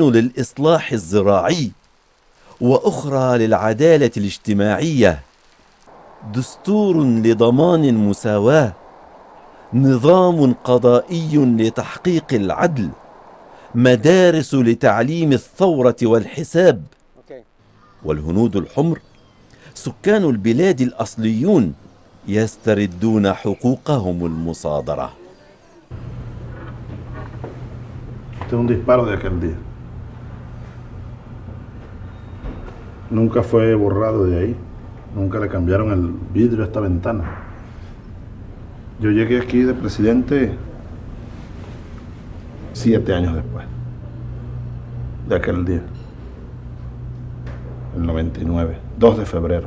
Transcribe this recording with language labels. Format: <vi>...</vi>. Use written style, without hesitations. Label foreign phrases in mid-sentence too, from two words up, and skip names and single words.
<ar>للإصلاح الزراعي وأخرى للعدالة الاجتماعية دستور لضمان المساواة نظام قضائي لتحقيق العدل مدارس لتعليم الثورة والحساب والهنود الحمر سكان البلاد الأصليون يستردون حقوقهم المصادرة.</ar> <es>Este es un disparo de aquel día. Nunca fue borrado de ahí. Nunca le cambiaron el vidrio a esta ventana. Yo llegué aquí de presidente 7 años después de aquel día, el 99, 2 de febrero.</es>